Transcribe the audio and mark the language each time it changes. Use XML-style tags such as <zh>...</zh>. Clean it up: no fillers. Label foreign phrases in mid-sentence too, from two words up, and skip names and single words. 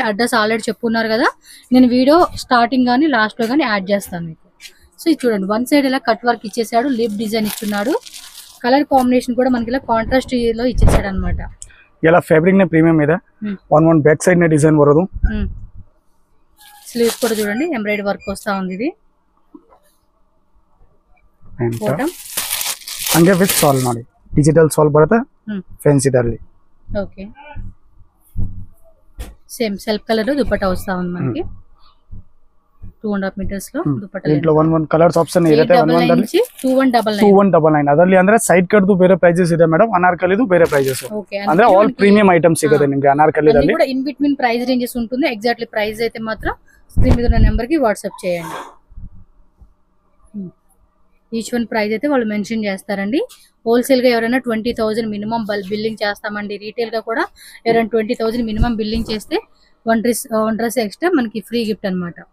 <te>అడ్రస్ ఆల్రెడీ చెప్పున్నారు కదా, నేను వీడియో స్టార్టింగ్ గానీ లాస్ట్ లో గానీ యాడ్ చేస్తాను మీకు. సో ఇది చూడండి, వన్ సైడ్ ఇలా కట్ వర్క్ ఇచ్చేసాడు, లిప్ డిజైన్ ఇస్తున్నాడు. కలర్ కాంబినేషన్ కూడా మనకి ఇలా కాంట్రాస్ట్ లో ఇచ్చేసాడు అనమాట. ఇలా ఫ్యాబ్రిక్ నే ప్రీమియం ಇದೆ. వన్ బ్యాక్ సైడ్ నే డిజైన్ ಬರೋದು. స్లీవ్స్ కూడా చూడండి ఎంబ్రాయిడరీ వర్క్ వస్తా ఉంది. ఇది</te> <kn>ಹಂಗೆ ವಿತ್ ಸಾಲ್ ನೋಡಿ, ಡಿಜಿಟಲ್ ಸಾಲ್ ಬರುತ್ತೆ ಫ್ಯಾನ್ಸಿ ದಲ್ಲಿ.</kn> <te>ఓకే. సేమ్ సెల్ఫ్ కలర్ దుపట్టా వస్తా ఉంది మనకి. 2.5 మీటర్స్ లో దుపట్టా. ఇంట్లో వన్ కలర్స్ ఆప్షన్ ಇರುತ್ತೆ.</te> <kn>2199 ಅದರಲ್ಲಿ ಅಂದ್ರೆ ಸೈಡ್ ಕಟ್ದು ಬೇರೆ ಪ್ರೈಸಸ್ ಇದೆ ಮೇಡಂ, ಅನಾರ್ಕಲಿದು ಬೇರೆ ಪ್ರೈಸಸ್. ಅಂದ್ರೆ ಆಲ್ ಪ್ರೀಮಿಯಂ ಐಟಮ್ಸ್ ಸಿಗುತ್ತೆ ನಿಮಗೆ ಅನಾರ್ಕಲಿದಲ್ಲಿ.</kn> <te>కూడా ఇన్ బిట్వీన్ ప్రైస్ రేంజెస్ ఉంటుంది. ఎగ్జాక్ట్లీ ప్రైస్ అయితే మాత్రం స్క్రీన్ మీద ఉన్న నెంబర్ కి వాట్సాప్ చేయండి. ఈచ్ వన్ ప్రైస్ అయితే వాళ్ళు మెన్షన్ చేస్తారండి. హోల్సేల్ గా ఎవరైనా 20,000 మినిమం బిల్లింగ్ చేస్తామండి. రీటైల్ గా కూడా ఎవరైనా 20,000 మినిమం బిల్లింగ్ చేస్తే వన్ డ్రెస్ ఎక్స్ట్రా మనకి ఫ్రీ గిఫ్ట్ అనమాట.</te>